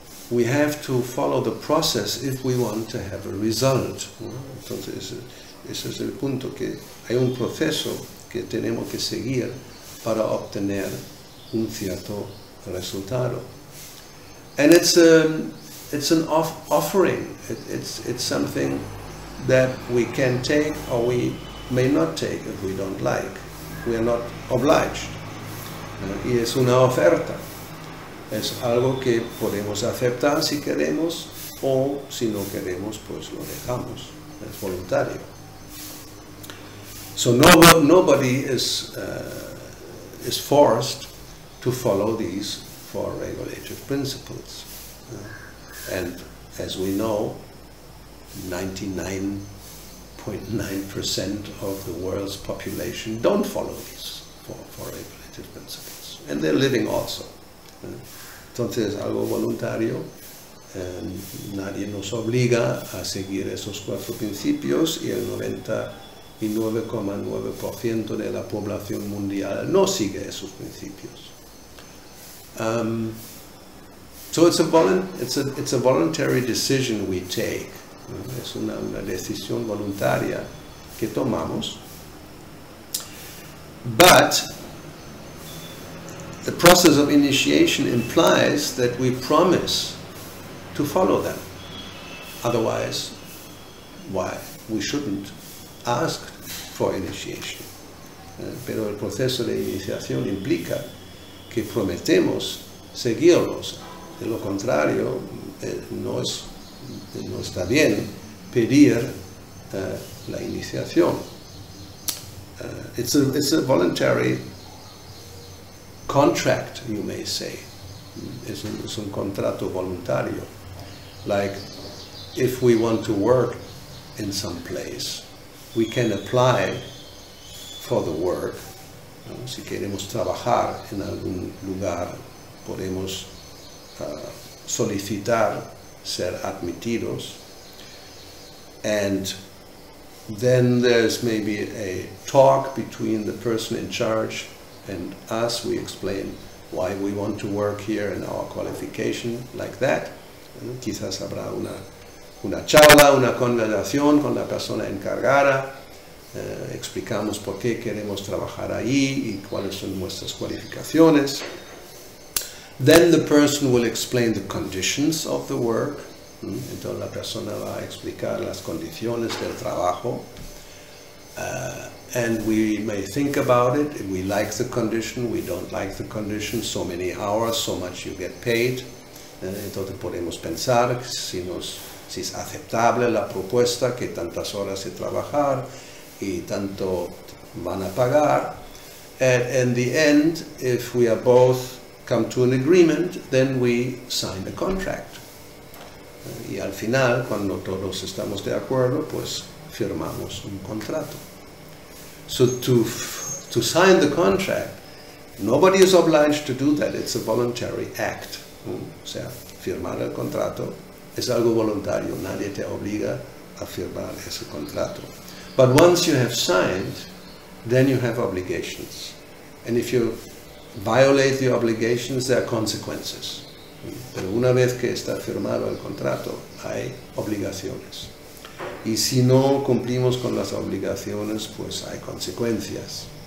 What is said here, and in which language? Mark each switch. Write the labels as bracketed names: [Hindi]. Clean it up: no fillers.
[English] We have to follow the process if we want to have a result. [Spanish] Entonces ese es el punto, que hay un proceso que tenemos que seguir para obtener un cierto resultado. [English] And it's an offering. It's something that we can take or we may not take if we don't like. We are not obliged. [Spanish] Y es una oferta. Es algo que podemos aceptar si queremos, o si no queremos, pues lo dejamos. Es voluntario. [English] So nobody is forced to follow these four regulative principles. And as we know, 99.9% of the world's population don't follow these four regulative principles. And they're living also. [Spanish] Entonces es algo voluntario. Nadie nos obliga a seguir esos cuatro principios, y el 99,9% de la población mundial no sigue esos principios. [English] So it's a voluntary decision we take. [Spanish] Es una decisión voluntaria que tomamos. [English] But the process of initiation implies that we promise to follow them. Otherwise, why? We shouldn't ask for initiation. [Spanish] Pero el proceso de iniciación implica que prometemos seguirlos. De lo contrario, no está bien pedir la iniciación. [English] It's a voluntary contract, you may say. [Spanish] Es un contrato voluntario. [English] Like, if we want to work in some place, we can apply for the work. [Spanish] Si queremos trabajar en algún lugar, podemos solicitar ser admitidos. [English] And then there's maybe a talk between the person in charge and us. We explain why we want to work here and our qualification, like that. [Spanish] Quizás habrá una charla, una conversación con la persona encargada. Explicamos por qué queremos trabajar ahí y cuáles son nuestras cualificaciones. [English] Then the person will explain the conditions of the work. [Spanish] Entonces la persona va a explicar las condiciones del trabajo. [English] And we may think about it. If we like the condition, we don't like the condition, so many hours, so much you get paid. [Spanish] Entonces podemos pensar si es aceptable la propuesta, que tantas horas de trabajar y tanto van a pagar. [English] And in the end, if we are both come to an agreement, then we sign the contract. [Spanish] Y al final, cuando todos estamos de acuerdo, pues firmamos un contrato. [English] So to sign the contract, nobody is obliged to do that. It's a voluntary act. [Spanish] O sea, firmar el contrato es algo voluntario. Nadie te obliga a firmar ese contrato. [English] But once you have signed, then you have obligations. And if you violate the obligations, there are consequences. [Spanish] Pero una vez que está firmado el contrato, hay obligaciones. Y si no cumplimos con las obligaciones, pues hay consecuencias.